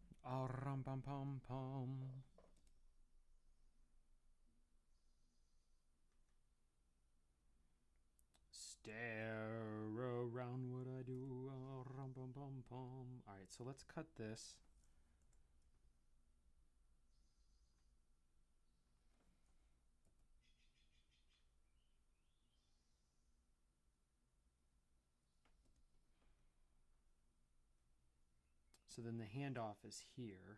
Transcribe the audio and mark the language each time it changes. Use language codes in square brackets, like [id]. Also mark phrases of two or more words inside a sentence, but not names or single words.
[en] Oh, rum pum pum pum. Stare around what I do. Oh, rum pum pum pum. All right, so let's cut this. So then the handoff is here.